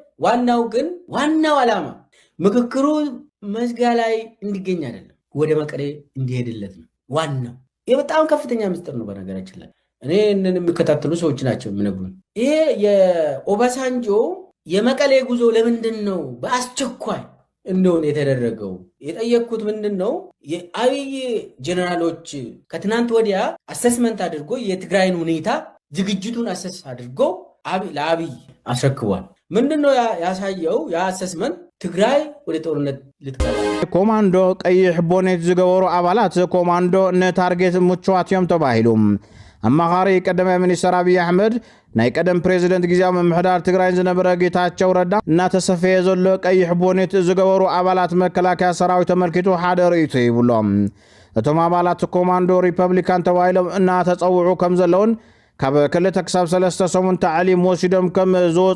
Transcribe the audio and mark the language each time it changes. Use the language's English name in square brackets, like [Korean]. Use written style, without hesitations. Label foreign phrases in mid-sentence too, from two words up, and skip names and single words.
[Amharic] ዋናው ዓላማ ምክክሩ መዝጋ ላይ እንዲገኝ አይደለም፣ ወደ መቀሌ እንዲሄድለት ነው። ዋናው በጣም ከፍተኛ ምስጢር ነው። በነገራችን ላይ እኔ የሚከታተሉ ሰዎች ናቸው የሚነግሩኝ። ይሄ የኦባሳንጆ የመቀሌ ጉዞ ለምንድን ነው በአስቸኳይ እንደሆነ የተደረገው? የጠየቅኩት ምንድን ነው የአብይ ጀነራሎች ከትናንት ወዲያ አሰስመንት አድርጎ የትግራይን ሁኔታ ዝግጅቱን አሰስ አድርጎ ለአብይ አስረክቧል። ምንድነው ያሳየው? የአሰስመንት ትግራይ ወደ ጦርነት ልትገባ [Tigrinya] ኮማንዶ ቀይሕ ቦኔት ዝገበሩ አባላት ኮማንዶ ነታርጌት ምቹዋት እዮም ተባሂሉ አማኻሪ ቀዳማይ ሚኒስትር አብይ አሕመድ ናይ ቀደም ፕሬዚደንት ጊዜያዊ ምምሕዳር ትግራይ ዝነበረ ጌታቸው ረዳ እናተሰፈየ ዘሎ ቀይሕ ቦኔት ዝገበሩ አባላት መከላከያ ሰራዊት ተመልኪቱ ሓደ ርእይቱ ይብሎም እቶም አባላት ኮማንዶ ሪፐብሊካን ተባሂሎም እናተፀውዑ ከም ዘለውን ካብ ክልተ ክሳብ 3 ሰሙን ተዓሊም ወሲዶም ከም ዝወፁ